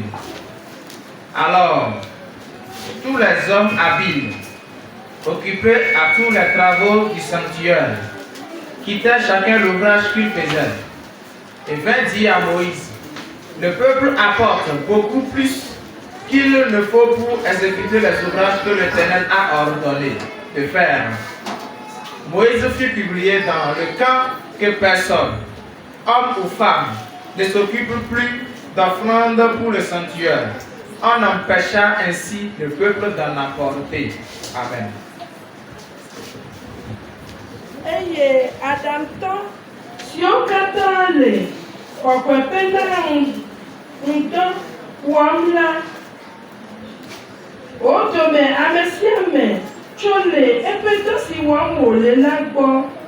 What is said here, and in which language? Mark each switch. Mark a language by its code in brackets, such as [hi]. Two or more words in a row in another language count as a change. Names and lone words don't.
[fr] Alors, tous les hommes habiles, occupés à tous les travaux du sanctuaire, quittaient chacun l'ouvrage qu'il faisait, et vint dire à Moïse: le peuple apporte beaucoup plus qu'il ne faut pour exécuter les ouvrages que l'Éternel a ordonné de faire. Moïse fit publier dans le camp que personne, homme ou femme, ne s'occupe plus d'offrandes pour le sanctuaire. On empêcha ainsi le peuple d'en apporter. Amen. [ee] Eye adamtɔ siwo katã le kɔkɔeƒe na ŋdɔ wɔm la, wo dome ame sia ame tso le eƒe dɔ si wɔm wòle la gbɔ,